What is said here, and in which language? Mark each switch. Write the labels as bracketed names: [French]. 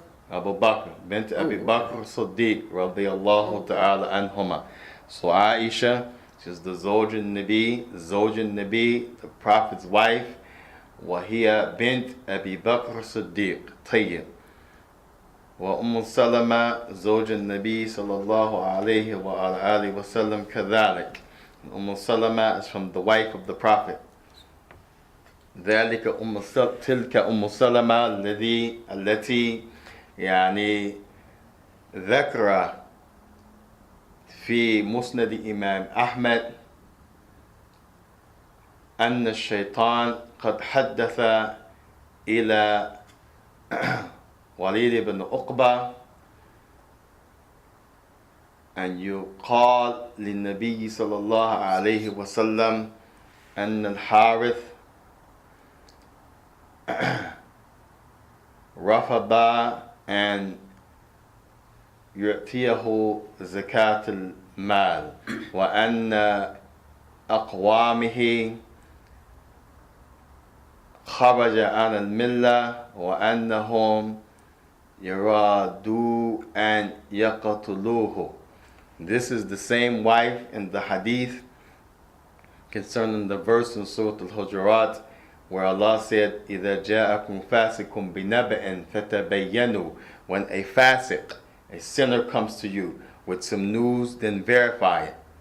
[English] Abu Bakr, bint Abi Bakr Siddiq radiyallahu ta'ala anhuma. So Aisha, she's the Zawjun Nabi, the Prophet's wife. [Arabic] وهي بنت أبي بكر الصديق. طيب. وأم سلمة زوج النبي صلى الله عليه وآله وسلم كذلك. [English] Umm Salama is from the wife of the Prophet. [Arabic] ذلك تلك أم سلمة التي يعني ذكر في مسند إمام أحمد أن الشيطان قد حدث إلى وليد بن عقبة أن يقال للنبي صلى الله عليه وسلم أن الحارث رفض أن يعطيه زكاة المال وأن أقوامه خرج عن الملة وأنهم يرادوا أن يقتلوه. [English] This is the same wife in the hadith concerning the verse in Surah Al-Hujurat where Allah said, [Arabic] إِذَا جَاءَكُمْ فَاسِقٌ بِنَبَإٍ فَتَبَيَّنُوا. [English] When a fasiq, a sinner comes to you with some news, then verify it.